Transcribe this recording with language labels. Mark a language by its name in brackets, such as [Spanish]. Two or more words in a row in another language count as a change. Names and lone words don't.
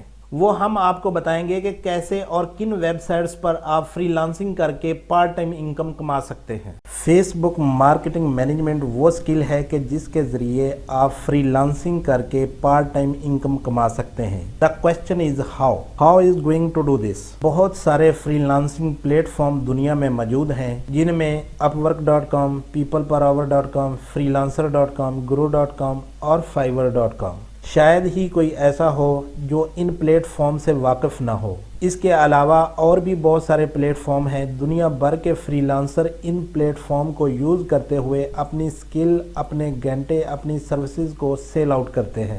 [Hindi] वो हम आपको बताएंगे कि कैसे और किन वेबसाइट्स पर आप फ्रीलांसिंग करके [English] part time income [Hindi] कमा सकते हैं। [English] Facebook marketing management [Hindi] वो स्किल है कि जिसके ज़रिए आप फ्रीलांसिंग करके [English] part time income [Hindi] कमा सकते हैं। [English] the question is how is going to do this. [Hindi] बहुत सारे फ्रीलांसिंग प्लेटफॉर्म दुनिया में मौजूद हैं जिनमें upwork.com, peopleperover.com, freelancer.com, guru.com और fiverr.com। शायद ही कोई ऐसा हो जो इन प्लेटफॉर्म से वाकिफ़ ना हो। इसके अलावा और भी बहुत सारे प्लेटफॉर्म हैं। दुनिया भर के फ्रीलांसर इन प्लेटफॉर्म को यूज़ करते हुए अपनी स्किल, अपने घंटे, अपनी सर्विसेज को [English] sell out [Hindi] करते हैं।